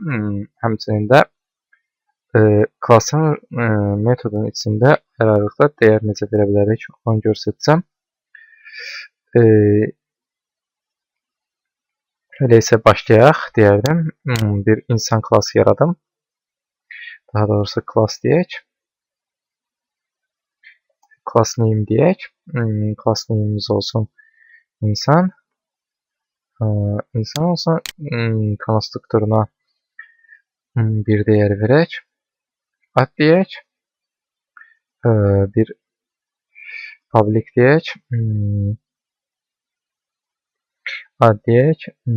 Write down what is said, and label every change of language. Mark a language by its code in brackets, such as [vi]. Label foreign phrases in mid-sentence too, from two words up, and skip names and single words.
[az] Həmçinin də klassın metodun içində hər ayrılıqda dəyər necə verə bilərik, onu göstərəcəm. Elə isə başlayaq deyərdim. Bir insan klassı yaradım. Daha doğrusu class deyək. [en] Class name [az] deyək. [en] Class name'imiz [az] olsun insan. İnsan olsun. Konstruktoruna bir değer verək. Ad deyək. Bir public deyək. Ad deyək.